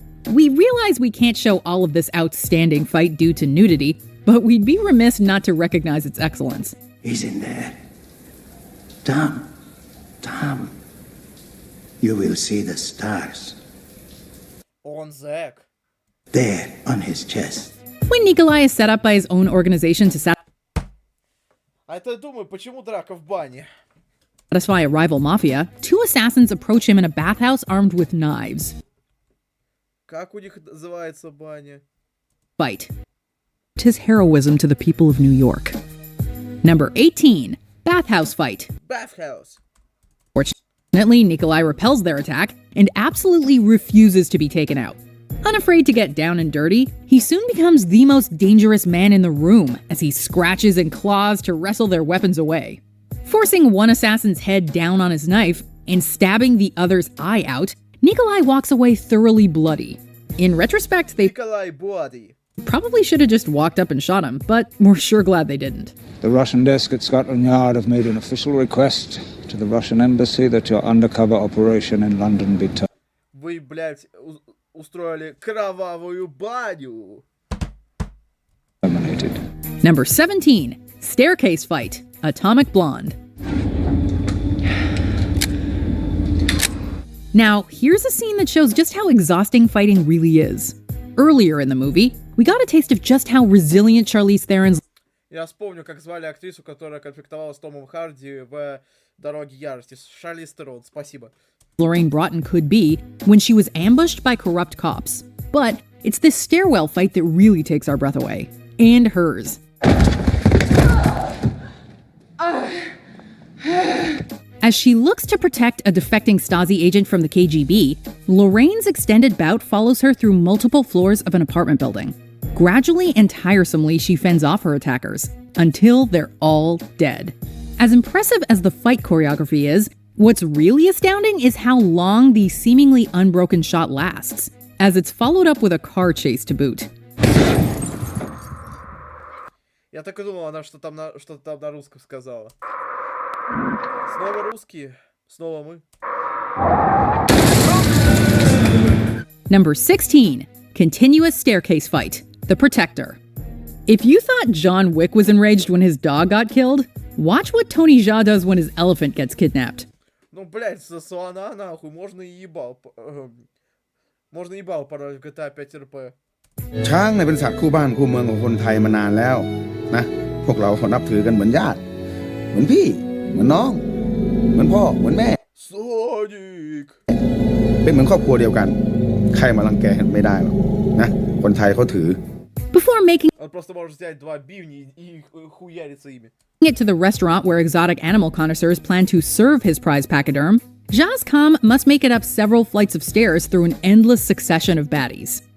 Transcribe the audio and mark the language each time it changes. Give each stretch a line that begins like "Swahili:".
English: We realize we can't show all of this outstanding fight due to nudity, but we'd be remiss not to recognize its excellence. He's in there. Tom, you will see the stars. On Zack. There, on his chest. When Nikolai is set up by his own organization to
Russian: А это я думаю, почему драка в бане?
English: satisfy a rival mafia, two assassins approach him in a bathhouse armed with knives.
Russian: Как у них называется баня?
English: Fight. His heroism to the people of New York. Number 18, Bathhouse Fight. Bathhouse. Fortunately, Nikolai repels their attack and absolutely refuses to be taken out. Unafraid to get down and dirty, he soon becomes the most dangerous man in the room as he scratches and claws to wrestle their weapons away. Forcing one assassin's head down on his knife and stabbing the other's eye out, Nikolai walks away thoroughly bloody. In retrospect, they probably should have just walked up and shot him, but we're sure glad they didn't. The Russian desk at Scotland Yard have made an official request to the Russian embassy that your undercover operation in London be terminated.
Russian: Вы, блядь, устроили кровавую баню.
English: Number 17, Staircase Fight, Atomic Blonde. Now, here's a scene that shows just how exhausting fighting really is. Earlier in the movie, we got a taste of just how resilient Charlize Theron's
Russian: Я вспомню, как звали актрису, которая конфликтовала с Томом Харди в «Дороге ярости». Шарлиз Терон, спасибо.
English: Lorraine Broughton could be when she was ambushed by corrupt cops. But it's this stairwell fight that really takes our breath away. And hers. As she looks to protect a defecting Stasi agent from the KGB, Lorraine's extended bout follows her through multiple floors of an apartment building. Gradually and tiresomely, she fends off her attackers, until they're all dead. As impressive as the fight choreography is, what's really astounding is how long the seemingly unbroken shot lasts, as it's followed up with a car chase to boot.
Russian: Я так и думал, она что-то там на русском сказала. Снова русские, снова мы.
English: Number 16, Continuous Staircase Fight, The Protector. If you thought John Wick was enraged when his dog got killed, watch what Tony Jaa does when his elephant gets kidnapped.
Russian: Ну, блядь, слона нахуй, можно и ебал. Можно ебал порой в GTA 5 RP.
Thai: ช้างเนี่ยเป็นสัตว์คู่บ้านคู่เมืองของคนไทยมานานแล้วนะพวกเราเขานับถือกันเหมือนญาติเหมือนพี่เหมือนน้องเหมือนพ่อเหมือนแม่ Sonic เป็นเหมือนครอบครัวเดียวกันใครมารังแกกันไม่ได้หรอกนะคนไทยเขาถือ
English: Before making
Russian: Он просто может взять два бивни и хуяриться ими.
English: it to the restaurant where exotic animal connoisseurs plan to serve his prize pachyderm, Jaa's Kam must make it up several flights of stairs through an endless succession of baddies.